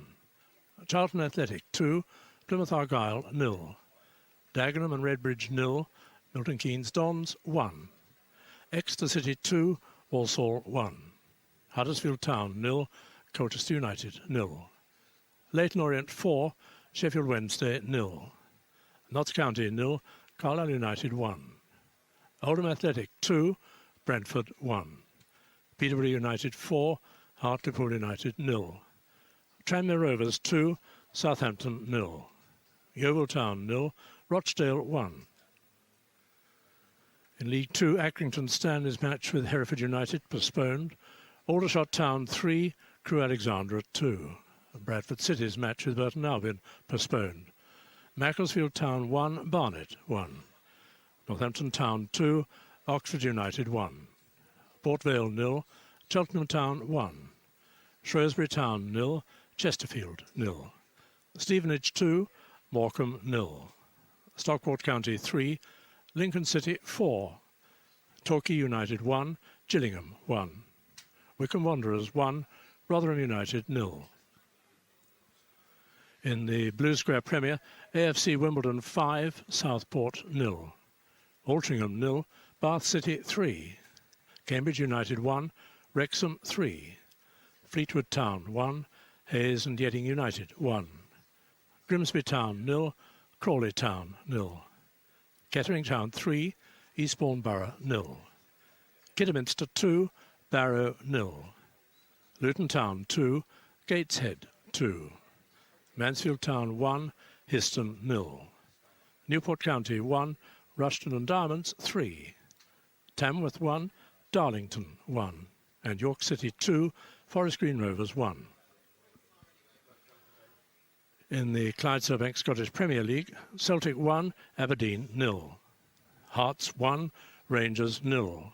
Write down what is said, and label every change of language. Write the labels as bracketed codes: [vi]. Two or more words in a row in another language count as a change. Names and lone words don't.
[en] Charlton Athletic 2, Plymouth Argyle 0. Dagenham and Redbridge 0, Milton Keynes Dons 1. Exeter City 2, Walsall 1. Huddersfield Town 0, Colchester United 0. Leyton Orient 4, Sheffield Wednesday 0. Notts County 0, Carlisle United 1. Oldham Athletic 2, Brentford 1. Peterborough United 4, Hartlepool United 0. Tranmere Rovers 2, Southampton 0. Yeovil Town 0, Rochdale 1. In League 2, Accrington Stanley's match with Hereford United postponed. Aldershot Town 3, Crewe Alexandra 2. Bradford City's match with Burton Albion postponed. Macclesfield Town 1, Barnet 1. Northampton Town 2, Oxford United 1. Port Vale 0, Cheltenham Town 1. Shrewsbury Town 0, Chesterfield 0. Stevenage 2, Morecambe 0. Stockport County 3, Lincoln City 4. Torquay United 1, Gillingham 1. Wycombe Wanderers 1, Rotherham United 0. In the Blue Square Premier, AFC Wimbledon 5, Southport 0. Altrincham 0, Bath City 3. Cambridge United 1, Wrexham 3. Fleetwood Town 1, Hayes and Yeading United 1. Grimsby Town 0, Crawley Town 0. Kettering Town 3, Eastbourne Borough 0. Kidderminster 2, Barrow 0. Luton Town 2, Gateshead 2. Mansfield Town 1, Histon 0. Newport County 1, Rushton and Diamonds 3. Tamworth 1, Darlington 1. And York City 2, Forest Green Rovers 1. In the Clydesdale Scottish Premier League, Celtic 1, Aberdeen 0. Hearts 1, Rangers 0.